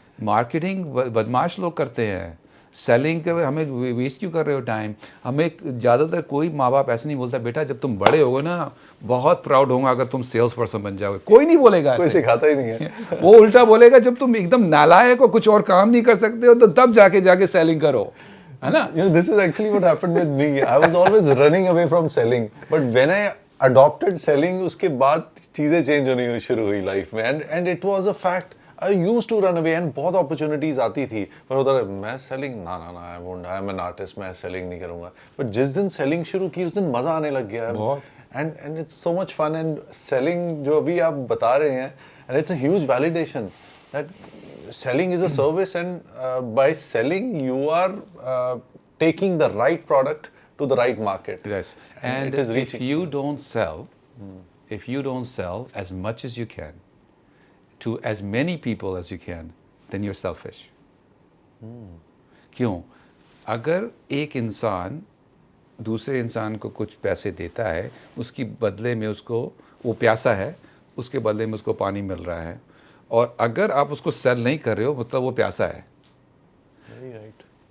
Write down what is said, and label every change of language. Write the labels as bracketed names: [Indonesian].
[Hindi] Marketing बदमाश लोग करते हैं, सेलिंग के हमें वेस्ट क्यों कर रहे हो टाइम? हमें ज़्यादातर कोई माँ बाप ऐसे नहीं बोलता, बेटा जब तुम बड़े होगे ना बहुत प्राउड होगा अगर तुम सेल्स पर्सन बन जाओगे। कोई नहीं बोलेगा, कोई सिखाता ही नहीं है। वो उल्टा बोलेगा जब तुम एकदम नालायक हो, कुछ और काम नहीं कर सकते हो, तो तब जाके सेलिंग करो, है ना? [English] You know, this is actually what happened with me. I was always running away from selling, but when I adopted selling, [Hindi] उसके बाद चीजें चेंज होनी शुरू हुई लाइफ में, [English] and it was a fact. I used to run away and बहुत opportunities [Hindi] आती थी, पर उधर मैं [English] selling ना, I won't, I am an artist, मैं selling [Hindi] नहीं करूँगा। [English] But [Hindi] जिस दिन selling शुरू की उस दिन मजा आने लग गया है, [English] and it's so much fun, and selling [Hindi] जो अभी आप बता रहे हैं, [English] and it's a huge validation that selling is a service, and by selling you are taking the right product to the right market. Yes, and it is if reaching. you don't sell, if you don't sell as much as you can to as many people as you can, then you're selfish. [Hindi] क्यों? अगर एक इंसान दूसरे इंसान को कुछ पैसे देता है, उसकी बदले में उसको, वो प्यासा है, उसके बदले में उसको पानी मिल रहा है, और अगर आप उसको सेल नहीं कर रहे हो मतलब वो प्यासा है। [English] Very right.